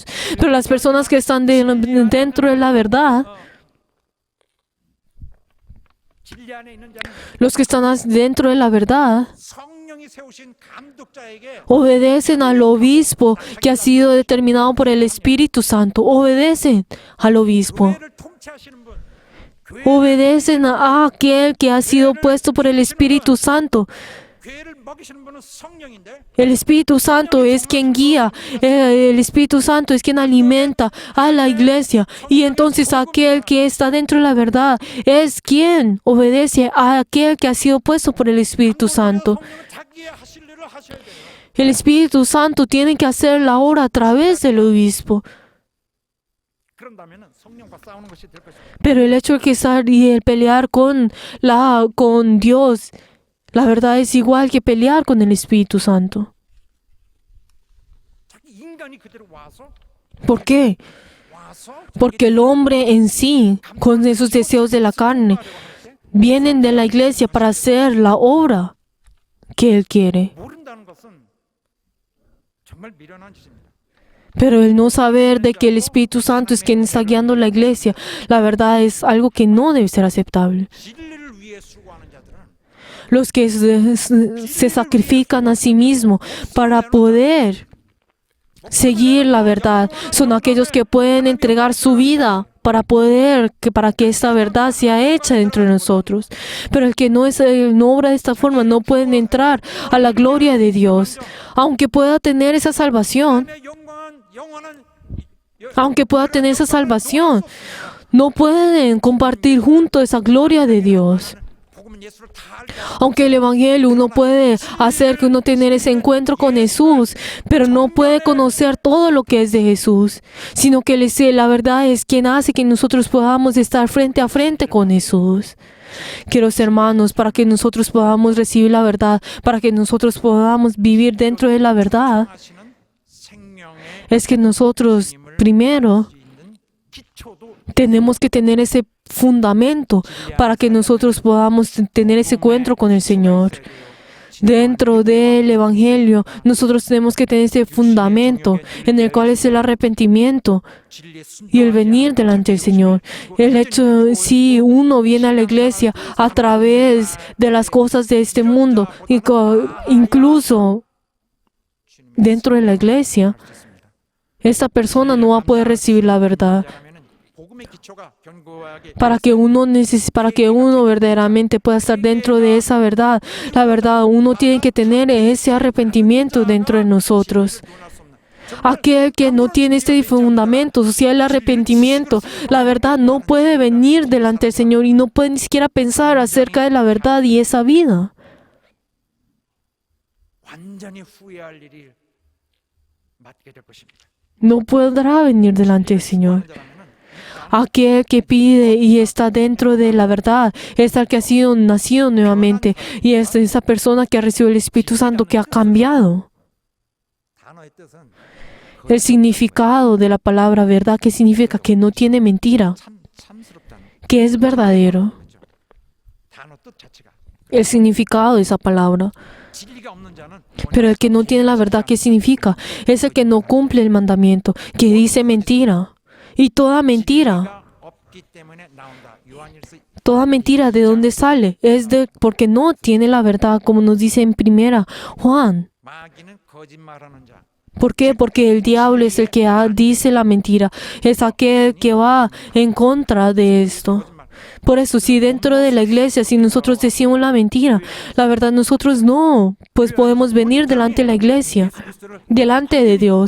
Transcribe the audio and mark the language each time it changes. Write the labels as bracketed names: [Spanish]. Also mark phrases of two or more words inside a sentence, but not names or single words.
[Spanish] Pero las personas que están dentro de la verdad, los que están dentro de la verdad, obedecen al obispo que ha sido determinado por el Espíritu Santo. Obedecen al obispo. Obedecen a aquel que ha sido puesto por el Espíritu Santo. [Korean] 먹이시는 분은 성령인데 [Spanish] El Espíritu Santo es quien guía, el Espíritu Santo es quien alimenta a la iglesia. Y entonces aquel que está dentro de la verdad es quien obedece a aquel que ha sido puesto por el Espíritu Santo. [Korean] 성령은 자기의 하실 일을 하셔야 돼요. [Spanish] El Espíritu Santo tiene que hacer la obra a través del obispo. [Korean] 그런다면은 성령과 싸우는 것이 될 것입니다. [Spanish] Pero el hecho de que estar y el pelear con Dios, la verdad es igual que pelear con el Espíritu Santo. [Korean] 자기 인간이 그대로 와서 [Spanish] ¿Por qué? Porque el hombre en sí, con esos deseos de la carne, vienen de la iglesia para hacer la obra que él quiere. [Korean] 모른다는 것은 정말 미련한 짓입니다. [Spanish] Pero el no saber de que el Espíritu Santo es quien está guiando la iglesia, la verdad es algo que no debe ser aceptable. [Korean] 진리를 위해 수고하는 자들은 [Spanish] Los que se sacrifican a sí mismos para poder seguir la verdad son aquellos que pueden entregar su vida para que esta verdad sea hecha dentro de nosotros. Pero el que no obra de esta forma no pueden entrar a la gloria de Dios. Aunque pueda tener esa salvación, no pueden compartir junto esa gloria de Dios. [Korean] 복음은 예수를 다 알게 [Spanish] Aunque el Evangelio uno puede hacer que uno tenga ese encuentro con Jesús, pero no puede conocer todo lo que es de Jesús, sino que la verdad es quien hace que nosotros podamos estar frente a frente con Jesús. Queridos hermanos, para que nosotros podamos recibir la verdad, para que nosotros podamos vivir dentro de la verdad, [Korean] 하시는 생명의 [Spanish] es que nosotros primero [Korean] 있는 기초도 [Spanish] tenemos que tener ese fundamento para que nosotros podamos tener ese encuentro con el Señor. Dentro del Evangelio, nosotros tenemos que tener ese fundamento en el cual es el arrepentimiento [Korean] 진리에 [Spanish] y el venir delante del Señor. El hecho, si uno viene a la iglesia a través de las cosas de este mundo, incluso dentro de la iglesia, esta persona no va a poder recibir la verdad. [Korean] 복음의 기초가 견고하게 [Spanish] Para que uno verdaderamente pueda estar dentro de esa verdad, la verdad, uno tiene que tener ese arrepentimiento dentro de nosotros. Aquel que no tiene este fundamento, o sea, el arrepentimiento, la verdad, no puede venir delante del Señor y no puede ni siquiera pensar acerca de la verdad y esa vida. [Korean] 완전히 후회할 일이 맞게 될 것입니다. [Spanish] No podrá venir delante del Señor. Aquel que pide y está dentro de la verdad es el que ha sido nacido nuevamente y es esa persona que ha recibido el Espíritu Santo que ha cambiado. [Korean] 단어의 뜻은 [Spanish] El significado de la palabra verdad, que significa que no tiene mentira, [Korean] 참스럽다는 [Spanish] que es verdadero. [Korean] 거죠. 단어 뜻 자체가 [Spanish] El significado de esa palabra. [Korean] 진리가 없는 자는 [Spanish] Pero el que no tiene la verdad, ¿qué significa? Es el que no cumple el mandamiento, que dice mentira. Y toda mentira, [Korean] 진리가 없기 때문에 나온다. 요한일서 [Spanish] toda mentira, ¿de dónde sale? Porque no tiene la verdad, como nos dice en primera Juan. [Korean] 마귀는 거짓말하는 자. [Spanish] ¿Por qué? Porque el diablo es el que dice la mentira, es aquel que va en contra de esto. Por eso, si dentro de la iglesia, si nosotros decimos la mentira, la verdad nosotros no, pues podemos venir delante de la iglesia, delante de Dios.